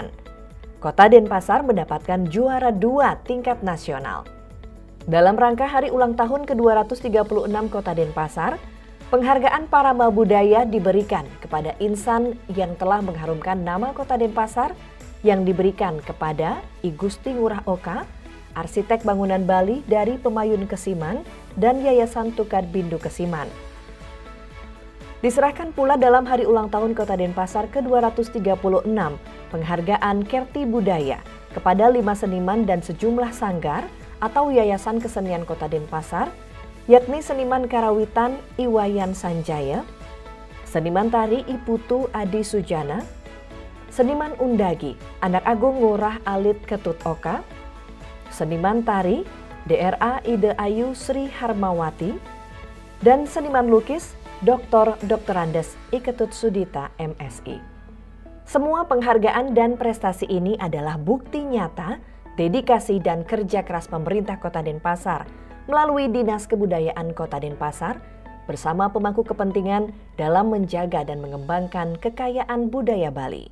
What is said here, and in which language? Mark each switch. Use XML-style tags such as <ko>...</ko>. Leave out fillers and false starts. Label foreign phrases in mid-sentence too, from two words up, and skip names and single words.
<id>Kota Denpasar mendapatkan juara 2 tingkat nasional. Dalam rangka hari ulang tahun ke-236 Kota Denpasar, penghargaan Parama Budaya diberikan kepada insan yang telah mengharumkan nama Kota Denpasar yang diberikan kepada I Gusti Ngurah Oka, arsitek bangunan Bali dari Pemayun Kesiman dan Yayasan Tukar Bindu Kesiman. Diserahkan pula dalam hari ulang tahun Kota Denpasar ke-236 penghargaan Kerti Budaya kepada 5 seniman dan sejumlah sanggar atau Yayasan Kesenian Kota Denpasar, yakni seniman karawitan Iwayan Sanjaya, seniman tari Iputu Adi Sujana, seniman undagi Anak Agung Ngurah Alit Ketut Oka, seniman tari DRA Ide Ayu Sri Harmawati, dan seniman lukis Dr. Andes Iketut Sudita MSI. Semua penghargaan dan prestasi ini adalah bukti nyata, dedikasi dan kerja keras pemerintah Kota Denpasar melalui Dinas Kebudayaan Kota Denpasar bersama pemangku kepentingan dalam menjaga dan mengembangkan kekayaan budaya Bali.</id>